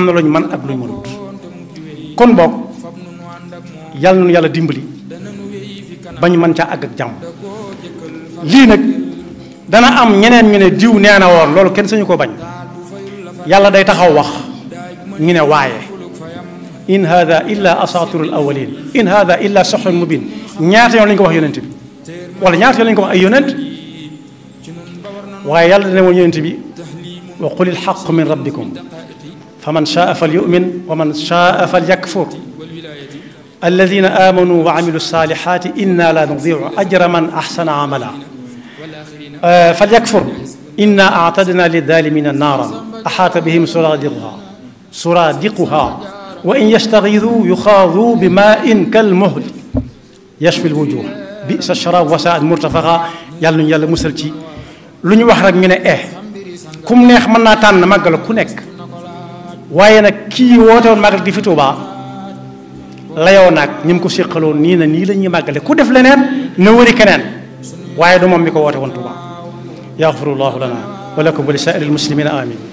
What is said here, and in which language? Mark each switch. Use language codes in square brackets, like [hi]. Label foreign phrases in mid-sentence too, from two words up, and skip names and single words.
[wo] na luñ mën ak luñ mënut kon boog yàlla nañu yàlla dimbali bañ mën ca àgg ak jàmm lii nag dana am ñeneen ñu ne diw nee na woon loolu kenn sañu ko bañ yàlla day taxaw wax ñu ne waaye [ar] إن هذا إلا أساطير الأولين إن هذا إلا سحر مبين [wo] ñaata yoon lañu ko wax yonent bi wala ñaata yoon lañu ko wax ay yonent waaye yàlla dana woon yonent bi [ar] وقل الحق من ربكم فمن شاء فليؤمن ومن شاء فليكفر الذين آمنوا وعملوا الصالحات إنا لا نضيع أجر من أحسن عملا فليكفر إنا أعتدنا للظالمين نارا أحاط بهم سرادقها وإن يستغيثوا يغاثوا بماء كالمهل يشوي الوجوه بئس الشراب وساءت مرتفقا [wo] yàlla nañu yàlla musal ci lu ñu wax rek ñu ne kum neex mën naa tànn màggal ku nekk waaye nag kii woote woon màggal gi fi Tuubaa layoo naag ñi mu ko séqaloon nii na nii la ñuy màggale ku def leneen na wëri keneen waaye du moom mi ko woote woon Tuubaa [ar] يغفر الله لنا ولكم ولسائر المسلمين آمين